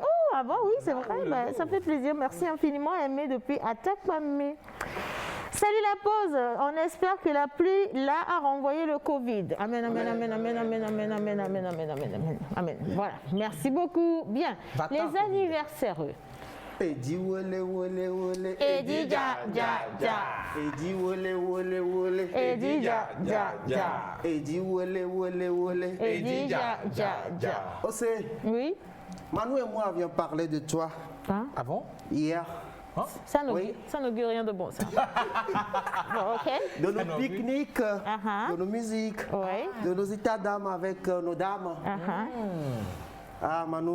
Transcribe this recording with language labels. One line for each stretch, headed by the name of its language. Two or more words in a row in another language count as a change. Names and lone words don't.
French: Oh, ah bon, oui, c'est vrai. Ben, ça fait plaisir. Merci infiniment. Aimé depuis Attaque Mamé. Salut la pause. On espère que la pluie là a renvoyé le Covid. Amen, amen, amen, amen, amen, amen, amen, amen, amen, amen, amen. Voilà. Merci beaucoup. Bien. Les anniversaires. Edi wole wole wole. Edi ja ja ja. Edi wole wole wole. Edi ja ja ja. Edi wole wole wole. Edi ja ja ja. Ose, Oui. Manu et moi avions parlé de toi Hein? Ah bon? hier. Ça Oui. n'augure rien de bon, ça. Bon, ok. De nos pique-niques, Uh-huh. de nos musiques, Oui. de nos états d'âme avec nos dames. Ah Manu,